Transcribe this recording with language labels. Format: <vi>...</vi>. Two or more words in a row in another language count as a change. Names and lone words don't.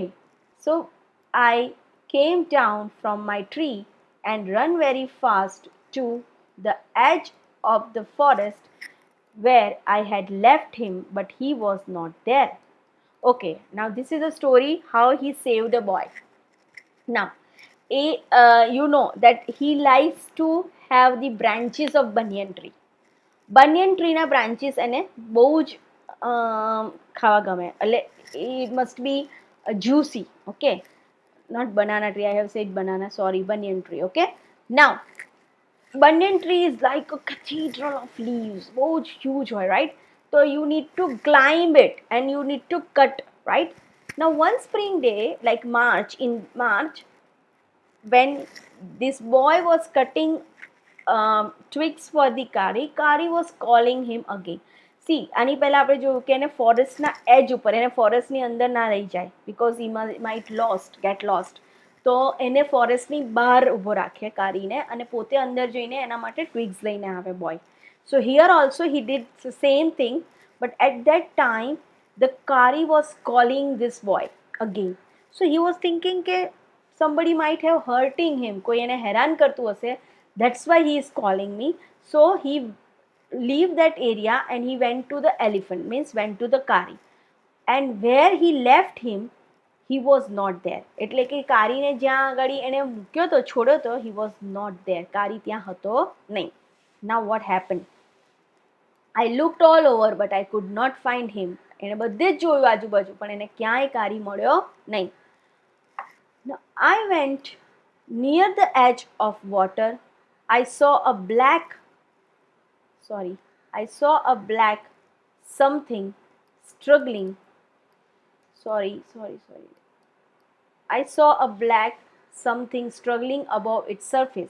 <en>So I came down from my tree and ran very fast to the edge of the forest where I had left him, but he was not there. Okay, now this is a story how he saved a boy. Now, you know that he likes to have the branches of banyan tree. Banyan tree</en> <gu>na branches એને બહુ જ ખાવા ગમે.</gu> <en>એટલે it must be juicy. Okay, not banana tree. I have said banana. Sorry, banyan tree. Okay, now banyan tree is like a cathedral of leaves.</en> <gu>બહુ જ huge હોય, right?</gu> <en>So you need to climb it and you need to cut, right? Now one spring day, like in March, when this boy was cutting twigs for the Kari was calling him again. See,</en> <gu>આની પહેલા આપણે જોયું કે એને ફોરેસ્ટના એજ ઉપર, એને ફોરેસ્ટની અંદર ના રહી જાય</gu> <en>because he might get lost.</en> <gu>તો એને ફોરેસ્ટની બહાર ઊભો રાખે કારીને અને પોતે અંદર જઈને એના માટે ટ્વિગ્સ લઈને આવે બોય.</gu> <en>So here also he did the same thing, but at that time the Kari was calling this boy again. So he was thinking કે somebody might have hurting him,</en> <gu>કોઈ એને હેરાન કરતું હશે,</gu> <en>that's why he is calling me. So he leave that area and he went to the elephant, means went to the Kari. And where he left him, he was not there.</en> <gu>એટલે કે કારીને જ્યાં આગળ એને મૂક્યો તો છોડ્યો તો,</gu> <en>he was not there.</en> <gu>કારી ત્યાં હતો નહીં.</gu> <en>Now what happened? I looked all over but I could not find him.</en> <gu>એને બધે જ જોયું આજુબાજુ પણ એને ક્યાંય કારી મળ્યો નહીં.</gu> <en>Now I went near the edge of water. I saw a black something struggling. I saw a black something struggling above its surface.</en>